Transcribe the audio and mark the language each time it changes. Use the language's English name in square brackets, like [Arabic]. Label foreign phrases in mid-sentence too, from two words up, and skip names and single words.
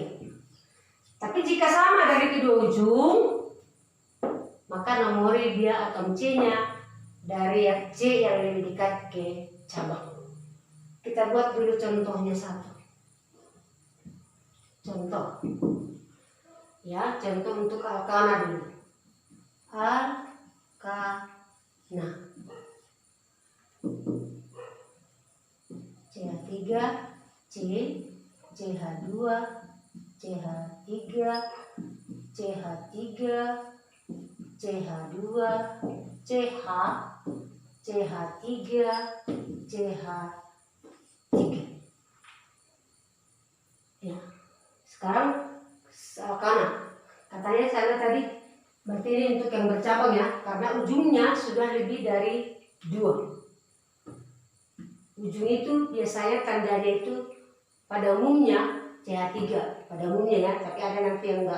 [Indonesian] Tapi jika sama dari kedua ujung, maka nomori dia atom C-nya dari C yang lebih dekat ke cabang. Kita buat dulu contohnya satu. Contoh. Ya, contoh untuk alkana dulu. Alkana. CH3, C, CH2, CH3, CH3, CH2, CH, CH3, CH3. Ya. Sekarang alkana. Katanya sana tadi berarti ini untuk yang bercabang ya, karena ujungnya sudah lebih dari 2. Ujung itu biasanya tandanya itu pada umumnya CH3 pada umumnya ya, tapi ada nanti yang enggak.